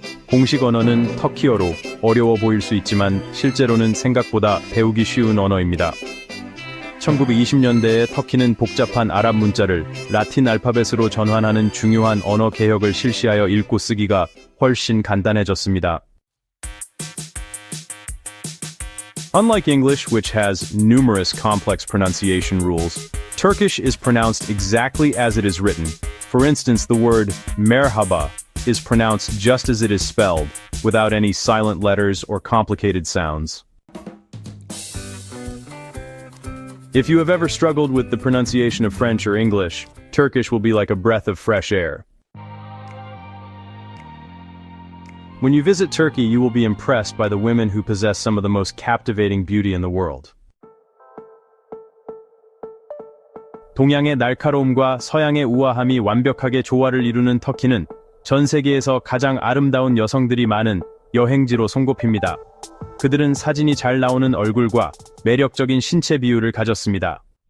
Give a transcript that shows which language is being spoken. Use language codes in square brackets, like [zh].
[ko] 공식 언어는 터키어로 어려워 보일 수 있지만 실제로는 생각보다 배우기 쉬운 언어입니다. 1920년대에 터키는 복잡한 아랍 문자를 라틴 알파벳으로 전환하는 중요한 언어 개혁을 실시하여 읽고 쓰기가 훨씬 간단해졌습니다. [en] Unlike English, which has numerous complex pronunciation rules, Turkish is pronounced exactly as it is written. For instance, the word merhaba is pronounced just as it is spelled, without any silent letters or complicated sounds. If you have ever struggled with the pronunciation of French or English, Turkish will be like a breath of fresh air. When you visit Turkey, you will be impressed by the women who possess some of the most captivating beauty in the world. [ko] 동양의 날카로움과 서양의 우아함이 완벽하게 조화를 이루는 터키는 전 세계에서 가장 아름다운 여성들이 많은 여행지로 손꼽힙니다. 그들은 사진이 잘 나오는 얼굴과 매력적인 신체 비율을 가졌습니다.